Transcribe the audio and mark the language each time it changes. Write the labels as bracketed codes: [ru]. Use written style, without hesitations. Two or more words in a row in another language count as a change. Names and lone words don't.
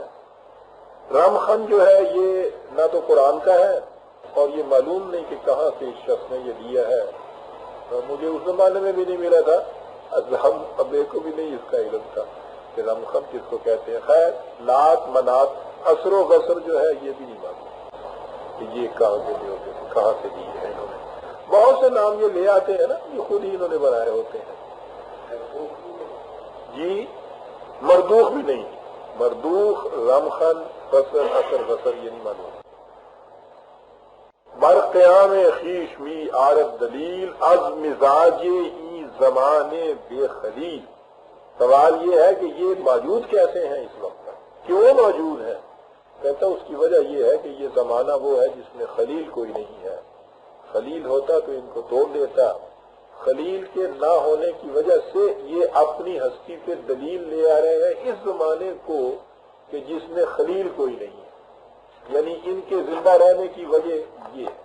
[ur] رمخن جو ہے یہ نہ تو قرآن کا ہے اور یہ معلوم نہیں کہ کہاں سے اس شخص نے یہ دیا ہے، مجھے اس زمانے میں بھی نہیں ملا تھا، ہم ابے کو بھی نہیں اس کا علم تھا کہ رمخن کس کو کہتے ہیں۔ خیر، لات منات، اثر و غسر جو ہے یہ بھی نہیں معلوم کہ یہ کہاں کے دیوتے تھے، کہاں سے دیے ہیں انہوں نے۔ بہت سے نام یہ لے آتے ہیں نا، یہ خود ہی انہوں نے بنائے ہوتے ہیں جی۔ مردوخ بھی نہیں، مردوخ، رمخن، غسر، اثر غسر یہ نہیں معلوم۔ [fa] بر قیام خیش می عارت دلیل از مزاج ای زمانے بے خلیل۔ [ur] سوال یہ ہے کہ یہ موجود کیسے ہیں اس وقت تک، کیوں موجود ہے؟ کہتا اس کی وجہ یہ ہے کہ یہ زمانہ وہ ہے جس میں خلیل کوئی نہیں ہے، خلیل ہوتا تو ان کو توڑ دیتا، خلیل کے نہ ہونے کی وجہ سے یہ اپنی ہستی پہ دلیل لے آ رہے ہیں اس زمانے کو کہ جس میں خلیل کوئی نہیں ہے، یعنی ان کے زندہ رہنے کی وجہ یہ۔